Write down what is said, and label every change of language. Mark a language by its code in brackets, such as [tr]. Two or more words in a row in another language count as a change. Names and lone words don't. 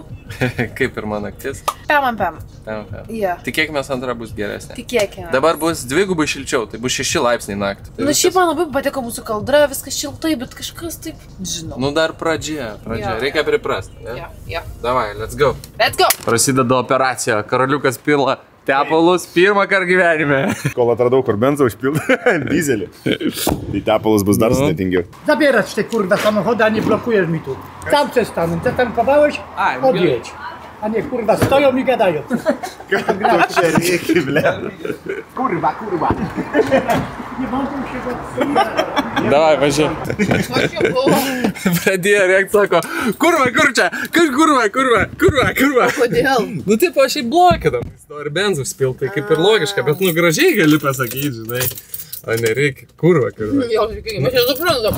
[lt] Kaip ir man naktis? Pem. Yeah. Tikėkime, antra bus geresnė. Tikėkime. Dabar bus dvigubai šilčiau, tai bus 6 laipsniai naktį. Tai šiaip man labai patiko mūsų kaldra, viskas šiltai, bet kažkas taip, žinau. Nu dar pradžia. Reikia priprasti, ne? Jo. Davai, [en] let's go. Let's go. [lt] Prasideda operacija. Karaliukas pila tepalus pirmą kartą gyvenime. Kol atradau, kur benzą užpildą, dizelį. Tai tepalus bus dar sudėtingiau. [pl] Zabierać te kurwa samochody, a nie blokujesz mi tu. Tam przestanę, zatankowałeś, odjedź. A nie kurwa stoją i gadają. [lt] To čia reikia, ble. [pl] Kurwa. Nie mogą się go... [lt] Davai, važiuok. Pradėjo rėkt, sako, kurva, kur čia? Kurva. Kodėl? Nu taip, aš į blokinam. Jis nori benzų spilt, tai kaip ir logiška, bet nu gražiai gali pasakyti, žinai. O nereikia, kurva. Jo, mes jau suprantam.